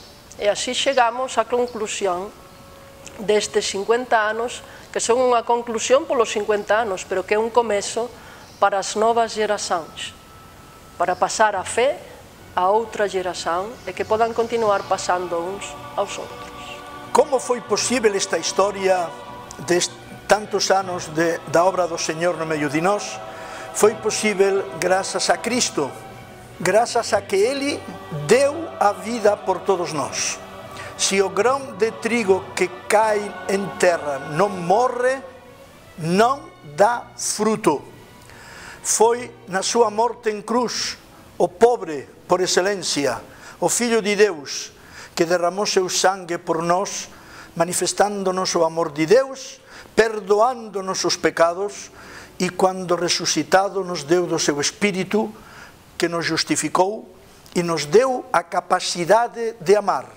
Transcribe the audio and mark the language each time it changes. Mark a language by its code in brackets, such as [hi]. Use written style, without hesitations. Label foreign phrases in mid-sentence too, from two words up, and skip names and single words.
[gl] E así chegamos á conclusión destes 50 anos, que son unha conclusión polos 50 anos, pero que é un comezo para as novas geracións, para pasar a fe a outra geración e que podan continuar pasando uns aos outros. Como foi posible esta historia de tantos anos da obra do Señor no medio de nós? Foi posible grazas a Cristo, grazas a que Ele deu a vida por todos nós. [pt] Se o grão de trigo que cai em terra não morre, não dá fruto. Foi na sua morte em cruz, o pobre por excelência, o Filho de Deus, que derramou seu sangue por nós, manifestando-nos o amor de Deus, perdoando-nos os pecados, e quando ressuscitado nos deu do seu Espírito, que nos justificou e nos deu a capacidade de amar.